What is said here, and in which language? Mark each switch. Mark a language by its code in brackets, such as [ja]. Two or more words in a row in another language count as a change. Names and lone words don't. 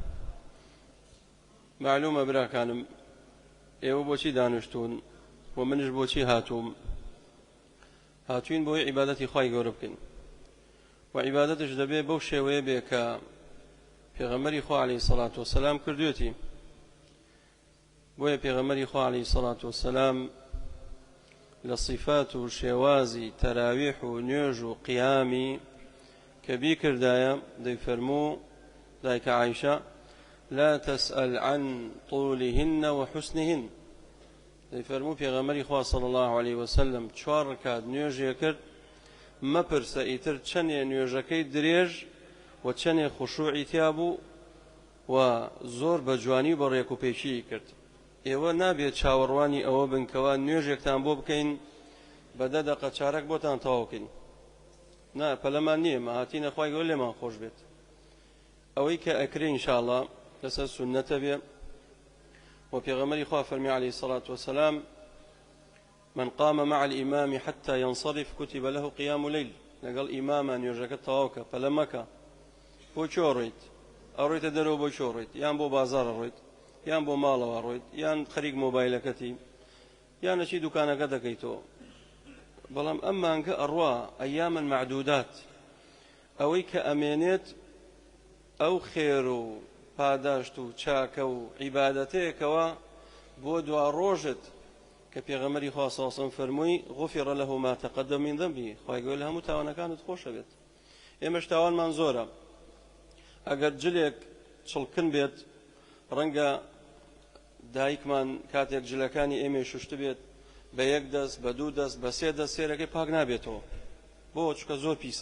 [ckb] معلومە براکانم ئێوە بۆچی دانیشتون و منش بۆچی هاتوین بۆی عیبادەتی خوای گەورە بکەین و عیبادەتش دەبێ بەو شێوەیە بێ کە پێغەمبەری خوا [ar] عەلەیهی سەڵات وەسەلام [ckb] کردوێتی. بۆیە پێغەمبەری خوا [ar] عەلەیهی سەڵات وەسەلام [ckb] لە صیفات و شێوازی تەراویح و نوێژ و قیامی کە بیکردایە دەیفەرموو دایکە عایشە [ar] لا تسأل عن طولهن وحسنهن. [ckb] دەیفەرموو پێغەمبەری خوا [ar] صلی الله علیه وسلم [ckb] 4 ڕکات نوێژێ کرد مەپرسە ئیتر چەندێ نوێژەکەی درێژ و چەندێ خوشوعی تیا بوو و زۆر بە جوانی بە ڕێک و پێچی کرد. ئێوە نابێت چاوەڕوانی ئەوە بنکەوە نوێژێکتان بۆ بکەین بە 10 دقە چارەک بۆتان تەواو بکەین. نا پەلەمان نییە مەهاتینە خوای گەورە لێمان خۆش بێت. ئەوەی کە ئەکرێ ئینشاءڵڵا لەسەر سونەتە بێ و پێغەمبەری خوا فەرمی [ar] عەلەیهی سەڵات وەسەلام من قام مع الإمام حتى ينصرف كتب له قيام ليل. [ckb] لەگەڵ ئیمامە نوێژەکە تەواوکە پەلە مەکە بۆ چۆ ڕۆیت ئەڕۆیتە دەرەوە بۆ چۆ ڕۆیت یان بۆ بازاڕە ڕۆیت یان بۆ ماڵەوە ڕۆیت یان خەریک مۆبایلەکەتی یان نەچی دوکانەکە دەکەیتەوە. بەڵام ئەم مانگە ئەڕوا [ar] ئەیامن معدودات [ckb] ئەوەی کە ئەمێنێت ئەو خێر و پاداشت و چاکە و عیبادەتەیەکەوە بۆ دوا ڕۆژت کە پێغەمبەری خوا [ar] صلی الله علیه و سلم [ckb] فەرمووی [ar] غفر له ما تقدم من ذنبه. [ckb] خوای گەورە لە هەموو تاوانەکانت خۆشە بێت. ئێمەش تاوانمان زۆرە. ئەگەر جلێک چڵکن بێت ڕەنگە دایکمان کاتێک جلەکانی ئێمە شوشت بێت بە 1 دەست بە 2 دەست بە 3 دەست سێرەکەی پاک نابێتەوە بۆ چکە زۆر پیسە.